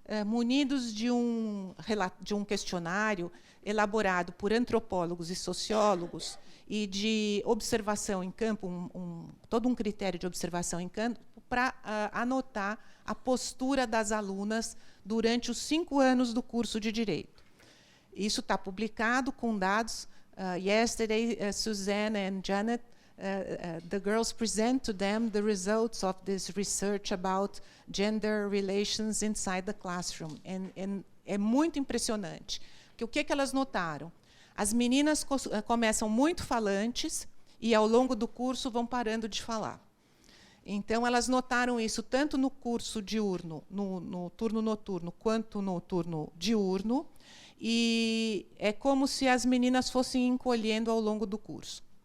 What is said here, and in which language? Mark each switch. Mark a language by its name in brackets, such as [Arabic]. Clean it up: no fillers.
[Portuguese] munidos de um questionário elaborado por antropólogos e sociólogos e de observação em campo, todo um critério de observação em campo, para anotar a postura das alunas durante os 5 anos do curso de Direito. Isso está publicado com dados. [English] Yesterday, Suzanne and Janet, the girls present to them the results of this research about gender relations inside the classroom. [Portuguese] É muito impressionante. Porque o que elas notaram? As meninas começam muito falantes e, ao longo do curso, vão parando de falar. Então, elas notaram isso tanto no curso diurno, no turno noturno, quanto no turno diurno, e é como se as meninas fossem encolhendo ao longo do curso.